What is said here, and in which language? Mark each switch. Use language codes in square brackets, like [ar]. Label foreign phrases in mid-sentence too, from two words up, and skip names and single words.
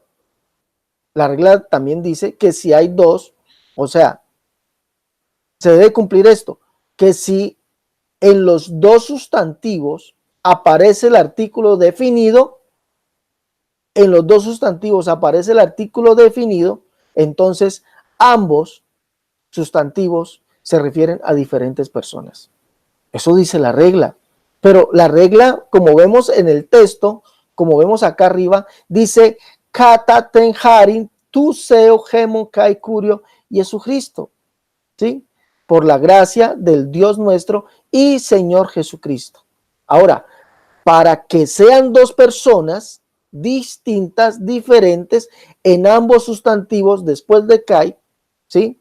[es] La regla también dice que si hay dos, o sea, se debe cumplir esto, que si en los dos sustantivos aparece el artículo definido, en los dos sustantivos aparece el artículo definido, entonces ambos sustantivos se refieren a diferentes personas. Eso dice la regla. Pero la regla, como vemos en el texto, como vemos acá arriba, dice [el] κατὰ τὴν χάριν τοῦ θεοῦ ἡμῶν καὶ κυρίου [es] Jesucristo. ¿Sí? Por la gracia del Dios nuestro y Señor Jesucristo. Ahora, para que sean dos personas distintas, diferentes, en ambos sustantivos después de kai, ¿sí?